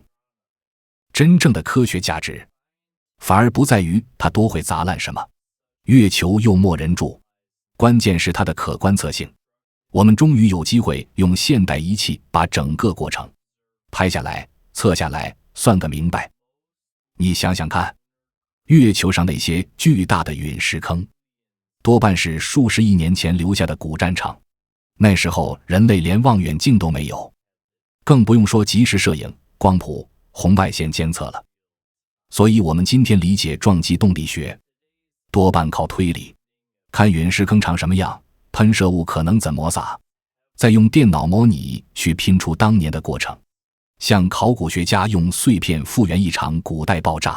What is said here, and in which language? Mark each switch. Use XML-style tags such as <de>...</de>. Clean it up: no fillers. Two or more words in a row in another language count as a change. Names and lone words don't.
<zh>真正的科學價值反而不在於它多會砸爛什麼，月球又沒人住，關鍵是它的可觀測性。我們終於有機會用現代儀器把整個過程拍下來、測下來，算個明白。你想想看，月球上那些巨大的陨石坑，多半是数十亿年前留下的古戰場，那時候人類連望遠鏡都沒有，更不用說即時攝影、光譜、紅外線監測了。所以我們今天理解撞擊動力學，多半靠推理，看陨石坑长什麼樣，噴射物可能怎麼撒，再用電腦模擬去拼出當年的過程，像考古學家用碎片復原一場古代爆炸。</zh>